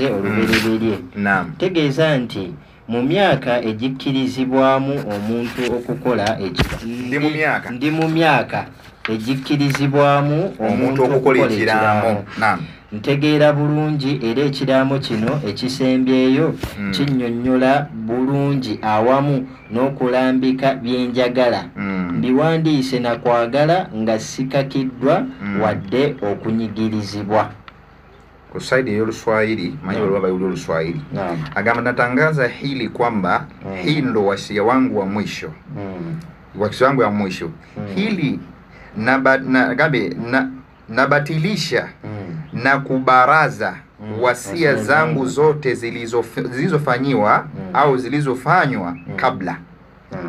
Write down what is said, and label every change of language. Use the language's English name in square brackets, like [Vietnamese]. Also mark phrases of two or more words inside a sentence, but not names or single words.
[Ganda] olubereberye tegeeza nti mu myaka egikkirizibwamu omuntu okukola ndi mu myaka egikkirizibwamu omuntu okukola ekiraamo ntegeera bulungi era ekiraamo kino ekisembyeyo kinnyonnyola bulungi awamu n'okulambika byenjagala mbiwandiise na kwagala nga sikakiddwa wadde okunyigirizibwa. [Swahili] Kwa side ya Swahili manyi wale baba yule Swahili agamba natangaza hili kwamba hii ndo wasia wangu wa mwisho wasia wangu wa mwisho hili nabatilisha na kubaraza wasia zangu zote zilizofanywa au zilizofanywa kabla.